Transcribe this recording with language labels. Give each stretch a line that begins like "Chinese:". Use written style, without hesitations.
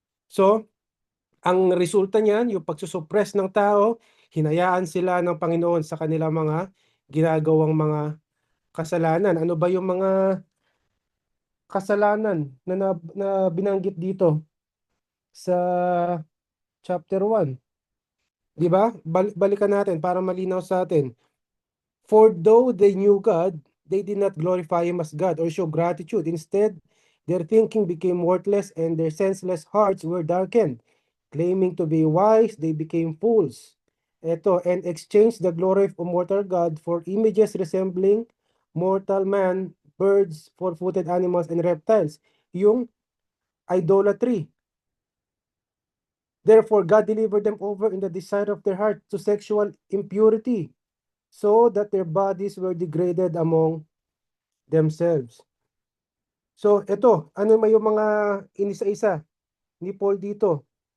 Filipino: So, ang resulta niyan, yung pagsusuppress ng tao, hinayaan sila ng Panginoon sa kanilang mga ginagawang mga kasalanan. Ano ba yung mga kasalanan na binanggit dito sa chapter 1? Di ba? Balikan natin para malinaw sa atin.
English: For though they knew God, they did not glorify Him as God or show gratitude. Instead, their thinking became worthless and their senseless hearts were darkened. Claiming to be wise, they became fools.
Filipino: Ito,
English: and exchanged the glory of immortal God for images resembling mortal man, birds, four-footed animals, and reptiles. Yung idolatry. Therefore, God delivered them over in the desire of their heart to sexual impurity, so that their bodies were degraded among themselves.
Filipino: So, ito, ano may yung mga inisa-isa ni Paul dito?